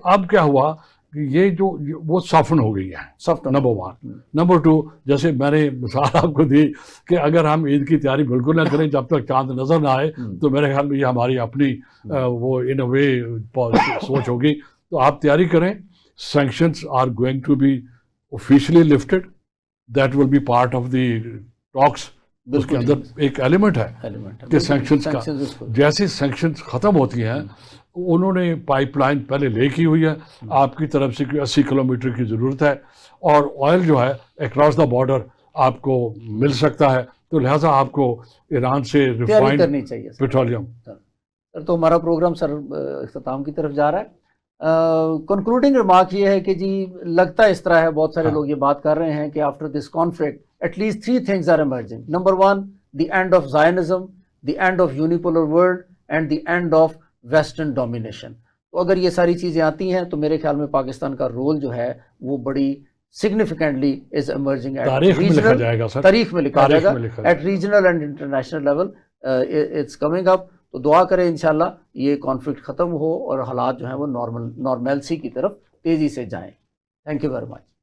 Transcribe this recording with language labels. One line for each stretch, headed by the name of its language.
Urdu: اب کیا ہوا کہ یہ جو وہ سافن ہو گئی ہے، نمبر 1. نمبر 2، جیسے میں نے مثال آپ کو دی کہ اگر ہم عید کی تیاری بالکل نہ کریں جب تک چاند نظر نہ آئے، تو میرے خیال میں یہ ہماری اپنی وہ ان اے وے سوچ ہوگی. تو آپ تیاری کریں.
English: sanctions are going to be officially lifted. That will be part of the talks.
Urdu: اس کے اندر ایک ایلیمنٹ ہے کہ سینکشنز کا جیسے سینکشنز ختم ہوتی ہیں، انہوں نے پائپ لائن پہلے لے کی ہوئی ہے آپ کی طرف سے کہ 80 کلومیٹر کی ضرورت ہے، اور آئل جو ہے اکراس دا بارڈر آپ کو مل سکتا ہے. تو لہٰذا آپ کو ایران سے ریفائنڈ کرنی چاہیے پیٹرولیم. سر تو ہمارا پروگرام سر اختتام کی طرف جا رہا ہے. کنکلوڈنگ ریمارک یہ ہے کہ جی لگتا اس طرح ہے، بہت سارے لوگ یہ بات کر رہے ہیں کہ after this conflict
English: at least 3 things are emerging. Number 1, the end of Zionism, the end of unipolar world, and the end of Western domination.
Urdu: تو اگر یہ ساری چیزیں آتی ہیں تو میرے خیال میں پاکستان کا رول جو ہے وہ بڑی
English: significantly is emerging at
Urdu: تاریخ میں لکھا جائے گا سر، تاریخ میں لکھا جائے گا
English: at regional and international level. It's coming up.
Urdu: تو دعا کریں انشاءاللہ یہ کانفلکٹ ختم ہو اور حالات جو ہیں وہ نارملسی کی طرف تیزی سے جائیں. Thank you very much.